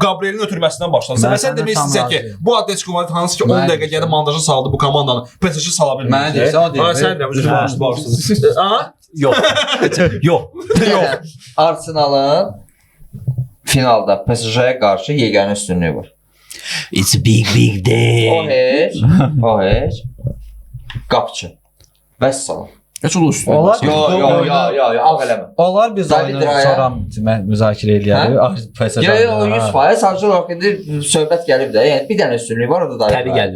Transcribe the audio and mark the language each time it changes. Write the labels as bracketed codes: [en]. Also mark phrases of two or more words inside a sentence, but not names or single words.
[az] Gabriel'in ötürməsindən başladı. Sən demək istəyirsən ki, bu Atletico Madrid hansı ki 10 dəqiqə gəlib mandraja saldı bu komandanı, PSG sala bilməyəcək. Mən deyirsən, o deyir. Sən də üzr başladın. Yox. Yox. Arsenalın finalda PSG-yə qarşı yeganə üstünlüyü var. [en] It's a big day. [az] O heç. Qapıçı. Vəssalam. Heç o üstünlüyü. Yox, ağ eləmə. Onlar biz oyunu sonra müzakirə eləyərik. Yox, 100%. Sadəcə olaraq indi söhbət gəlib də, yəni bir dənə üstünlüyü var, o da David Raya.